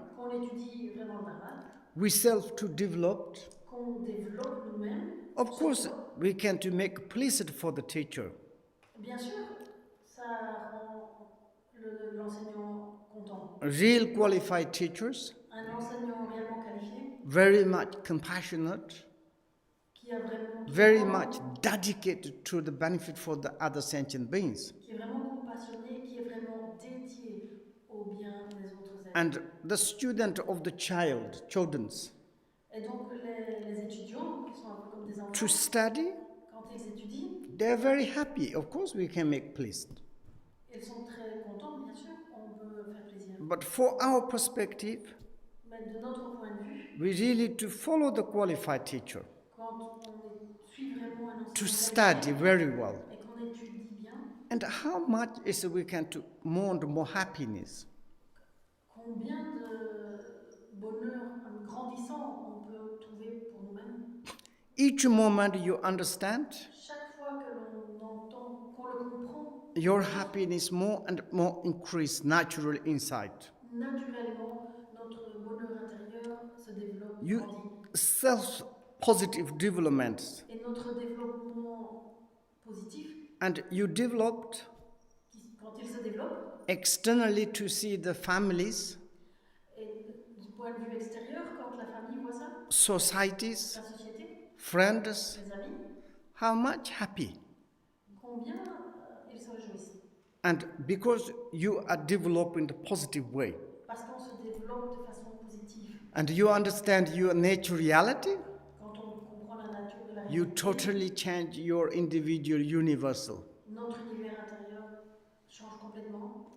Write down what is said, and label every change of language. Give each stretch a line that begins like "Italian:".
French: qu'on étudie vraiment le Dharma,
English: we self to develop.
French: qu'on développe nous-mêmes.
English: Of course, we can to make pleasant for the teacher.
French: Bien sûr, ça rend l'enseignant content.
English: Real qualified teachers,
French: Un enseignant réellement qualifié,
English: very much compassionate,
French: qui a vraiment
English: very much dedicated to the benefit for the other sentient beings.
French: qui est vraiment compassionné, qui est vraiment dédié au bien des autres êtres.
English: And the student of the children's,
French: Et donc les étudiants, qui sont un peu comme des enfants,
English: to study,
French: quand ils étudient,
English: they are very happy. Of course, we can make pleasant.
French: ils sont très contents, bien sûr, on peut faire plaisir.
English: But for our perspective,
French: Mais de notre point de vue,
English: we really to follow the qualified teacher,
French: quand on suit vraiment un
English: to
French: enseignant
English: study
French: qualifié
English: very well.
French: et qu'on étudie bien,
English: And how much is we can to more and more happiness?
French: combien de bonheur grandissant on peut trouver pour nous-mêmes.
English: Each moment you understand,
French: Chaque fois que l'on entend, qu'on le comprend,
English: your happiness more and more increase naturally inside.
French: naturellement, notre bonheur intérieur se développe,
English: You
French: grandit.
English: self-positive developments,
French: Et notre développement positif,
English: and you developed
French: quand il se développe,
English: externally to see the families,
French: et du point de vue extérieur, quand la famille voit ça,
English: societies,
French: la société,
English: friends,
French: les amis,
English: how much happy.
French: combien ils se réjouissent.
English: And because you are developing the positive way,
French: Parce qu'on se développe de façon positive.
English: and you understand your nature reality,
French: Quand on comprend la nature de la
English: you
French: réalité,
English: totally change your individual universal.
French: notre univers intérieur change complètement.